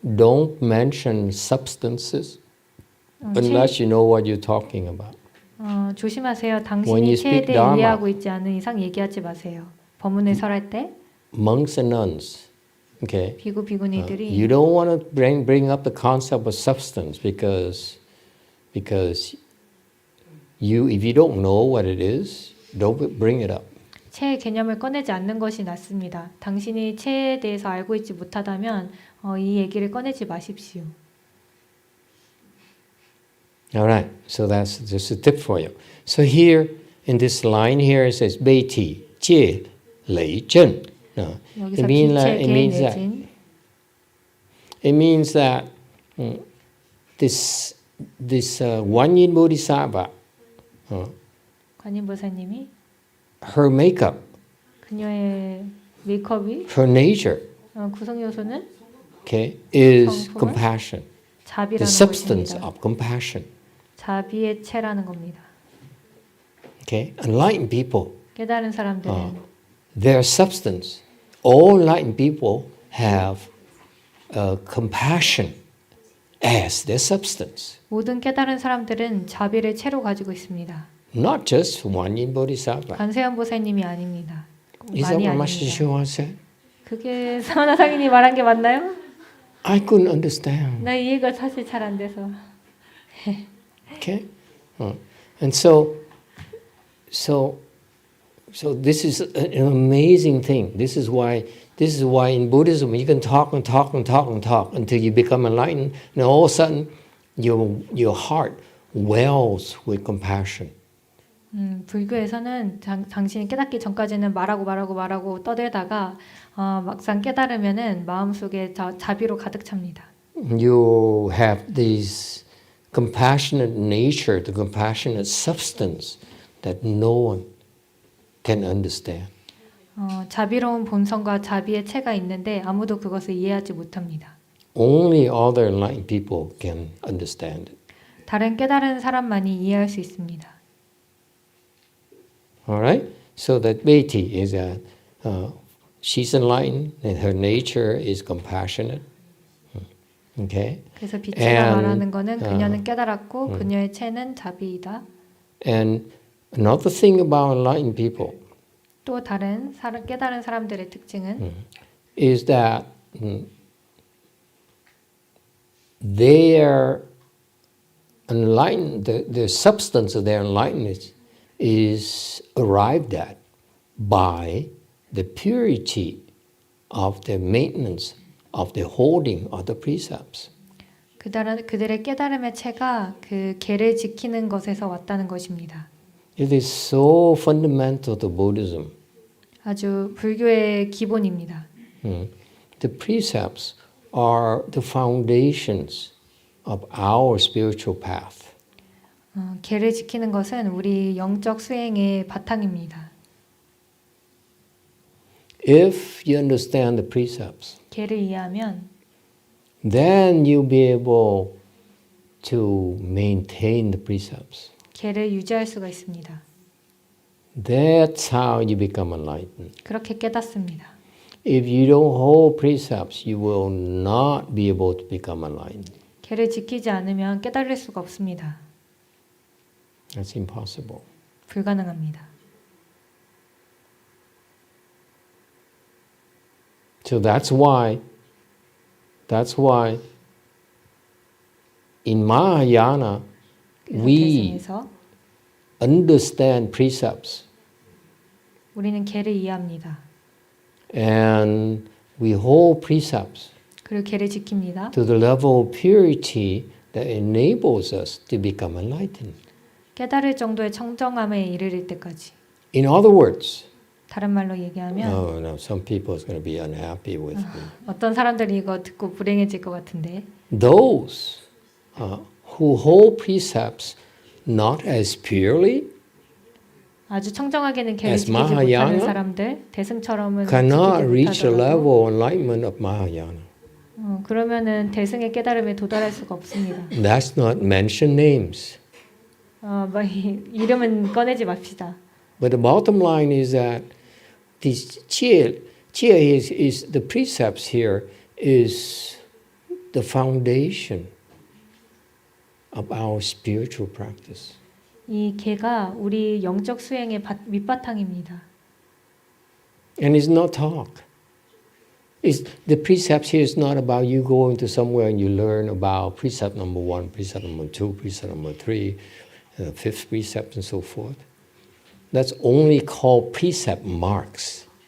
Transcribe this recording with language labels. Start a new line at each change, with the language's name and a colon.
English: Don't mention substances unless you know what you're talking about.
Korean: 조심하세요.
English: When
Korean: 당신이
English: you speak
Korean: 대해
English: Dharma.
Korean: 이해하고 있지 않은 이상 얘기하지 마세요. 법문을 설할 때
English: Monks and nuns, okay.
Korean: 비구 비구니들이
English: You don't want to bring up the concept of substance because if you don't know what it is, don't bring it up.
Korean: 체의 개념을 꺼내지 않는 것이 낫습니다. 당신이 체에 대해서 알고 있지 못하다면 이 얘기를 꺼내지 마십시오.
English: All right, so that's just a tip for you. So here in this line here it says Beiti, Jie, Lei, Zhen. No,
Korean: 여기서 빛의 개 내진
English: it means that this GuanYin Bodhisattva,
Korean: 관인보살님이
English: her makeup,
Korean: 그녀의 메이크업이
English: her nature,
Korean: 구성 요소는
English: okay, is
Korean: 성품은
English: compassion. The
Korean: 자비라는
English: substance
Korean: 것입니다.
English: of compassion.
Korean: 자비의 체라는 겁니다.
English: Okay, enlightened people,
Korean: 깨달은 사람들은
English: their substance, all enlightened people have compassion as their substance.
Korean: 모든 깨달은 사람들은 자비를 체로 가지고 있습니다.
English: Not just GuanYin Bodhisattva.
Korean: 관세음 보살님이 아닙니다.
English: Is that
Korean: 많이
English: what Master
Korean: 아닙니다.
English: Shua said?
Korean: 그게 사마나 상인이 말한 게 맞나요?
English: I couldn't understand.
Korean: 나 이해가 사실 잘 안 돼서.
English: Okay, and so So this is an amazing thing. This is why in Buddhism you can talk and talk and talk and talk until you become enlightened, and all of a sudden your heart wells with compassion.
Korean: 불교에서는 당신이 깨닫기 전까지는 말하고 떠들다가 막상 깨달으면은 마음속에 자비로 가득 찹니다.
English: You have this compassionate nature, the compassionate substance that no one can understand.
Korean: 자비로운 본성과 자비의 체가 있는데 아무도 그것을 이해하지 못합니다.
English: Only other enlightened people can understand it.
Korean: 다른 깨달은 사람만이 이해할 수 있습니다.
English: All right? So that Beti is that she's enlightened and her nature is compassionate. Okay?
Korean: 그래서 비체가 말하는 거는 그녀는 깨달았고 그녀의 체는 자비이다.
English: And another thing about enlightened people
Korean: 또 다른 깨달은 사람들의 특징은
English: is that their enlightened, the substance of their enlightenment is arrived at by the purity of the maintenance of the holding of the precepts.
Korean: 그들의 깨달음의 체가 그 계를 지키는 것에서 왔다는 것입니다.
English: It is so fundamental to Buddhism.
Korean: 아주 불교의 기본입니다.
English: The precepts are the foundations of our spiritual path.
Korean: 계를 지키는 것은 우리 영적 수행의 바탕입니다.
English: If you understand the precepts,
Korean: 계를 이해하면
English: then you'll be able to maintain the precepts.
Korean: 계를 유지할 수가 있습니다.
English: That's how you become enlightened.
Korean: 그렇게 깨닫습니다.
English: If you don't hold precepts, you will not be able to become enlightened.
Korean: 계를 지키지 않으면 깨달을 수가 없습니다.
English: That's impossible.
Korean: 불가능합니다.
English: So that's why in Mahayana we
Korean: 대승에서
English: understand precepts
Korean: 우리는 계를 이해합니다.
English: and we hold precepts
Korean: 그리고 계를 지킵니다.
English: to the level of purity that enables us to become enlightened.
Korean: 깨달을 정도의 청정함에 이르를 때까지.
English: In other words,
Korean: 다른 말로 얘기하면
English: oh no, some people is going to be unhappy with me.
Korean: 어떤 사람들이 이거 듣고 불행해질 것 같은데
English: Those who hold precepts not as purely
Korean: 아주 청정하게는 계를
English: as
Korean: 지키지 못하는
English: Mahayana
Korean: 사람들 대승처럼은
English: cannot
Korean: 지키지
English: reach the level
Korean: 못하더라도
English: of enlightenment of Mahayana.
Korean: 그러면은 대승의 깨달음에 도달할 수가 없습니다.
English: Let's not mention names.
Korean: 이름은 꺼내지 맙시다.
English: But the bottom line is that this Qi is the precepts here is the foundation of our spiritual practice.
Korean: 이 계가 우리 영적 수행의 밑바탕입니다.
English: And it's not talk. The precepts here is not about you going to somewhere and you learn about precept number 1, precept number 2, precept number 3, fifth precept and so forth. That's only called precept marks.